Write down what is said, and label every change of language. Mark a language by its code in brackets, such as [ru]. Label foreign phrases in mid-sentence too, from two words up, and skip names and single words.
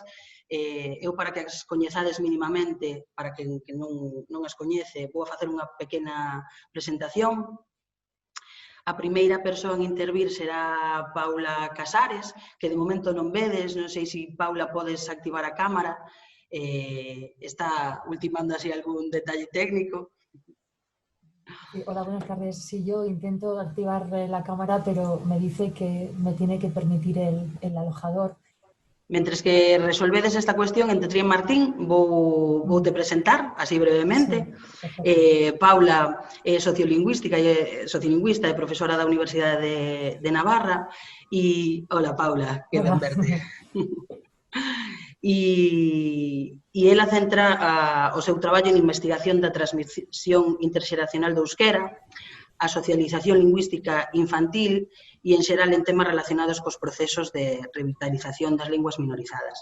[gl] Eu, para que as coñezades minimamente, para que non as coñece, vou a facer unha pequena presentación. A primeira persoa en intervir será Paula Casares, que de momento non vedes, non sei se, Paula, podes activar a cámara, está ultimando así algún detalle técnico. [es] Sí, hola, buenas tardes. Sí, yo intento activar la cámara, pero me dice que me tiene que permitir el alojador. [gl] Mentres que resolvedes esta cuestión, entre Trien Martín, voute presentar, así brevemente. [es] Sí, [gl] Paula é sociolingüista e profesora da Universidade de Navarra. E, hola, Paula, que ben verte. E ela centra o seu traballo en investigación da transmisión interxeracional do euskera, a socialización lingüística infantil e, en xeral, en temas relacionados cos procesos de revitalización das linguas minorizadas.